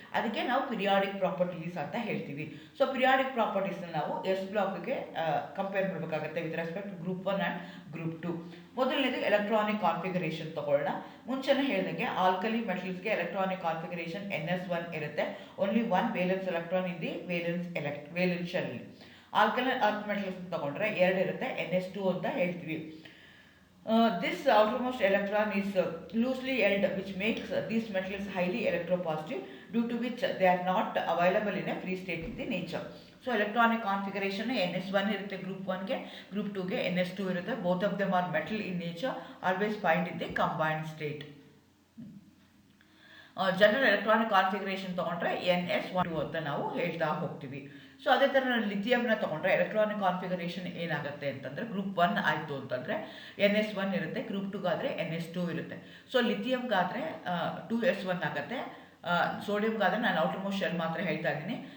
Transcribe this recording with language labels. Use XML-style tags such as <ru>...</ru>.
<kn>ಅದಕ್ಕೆ ನಾವು periodic properties ಅಂತ ಹೇಳ್ತೀವಿ. ಸೊ ಪಿರಿಯಾಡಿಕ್ ಪ್ರಾಪರ್ಟೀಸ್ನ ನಾವು ಎಸ್ ಬ್ಲಾಕ್ಗೆ ಕಂಪೇರ್ ಮಾಡಬೇಕಾಗುತ್ತೆ</kn> <en>With respect group 1 and group 2.</en> <kn>ಮೊದಲನೇದು ಎಲೆಕ್ಟ್ರಾನಿಕ್ ಕಾನ್ಫಿಗರೇಷನ್ ತಗೊಳ್ಳೋಣ. ಮುಂಚೆನೇ ಹೇಳಿದಂಗೆ ಆಲ್ಕಲಿ ಮೆಟಲ್ಸ್ಗೆ ಎಲೆಕ್ಟ್ರಾನಿಕ್ ಕಾನ್ಫಿಗರೇಷನ್ NS1 ಇರುತ್ತೆ,</kn> <en>Only 1 valence electron in the valence shell.</en> <kn>Alkaline earth metals ತಗೊಂಡ್ರೆ 2 ಇರುತ್ತೆ, NS2 ಅಂತ ಹೇಳ್ತೀವಿ.</kn> <en>This outermost electron is loosely held, which makes these metals highly electropositive, due to which they are not available in a free state in the nature.</en> <kn>So electronic configuration NS1 ಇರುತ್ತೆ group 1ಗೆ, group 2ಗೆ NS2 ಇರುತ್ತೆ.</kn> <en>both of them are metal in nature, always find in the combined state.</en> <kn>General electronic configuration ತೊಗೊಂಡ್ರೆ NS1 ಅಂತ ನಾವು ಹೇಳ್ತಾ ಹೋಗ್ತೀವಿ. So ಅದೇ ಥರ ನಾನು ಲಿಥಿಯಮ್ನ ತೊಗೊಂಡ್ರೆ ಎಲೆಕ್ಟ್ರಾನಿಕ್ ಕಾನ್ಫಿಗರೇಷನ್ ಏನಾಗುತ್ತೆ ಅಂತಂದರೆ ಗ್ರೂಪ್ 1 ಆಯಿತು ಅಂತಂದರೆ NS1 ಇರುತ್ತೆ, ಗ್ರೂಪ್ 2ಗಾದರೆ NS2 ಇರುತ್ತೆ. ಸೊ ಲಿಥಿಯಮ್ಗಾದರೆ 2S1 ಆಗುತ್ತೆ, ಸೋಡಿಯಮ್ಗಾದರೆ ನಾನು ಔಟರ್ ಮೋಸ್ಟ್ ಶೆಲ್ ಮಾತ್ರ ಹೇಳ್ತಾ ಇದ್ದೀನಿ.</kn>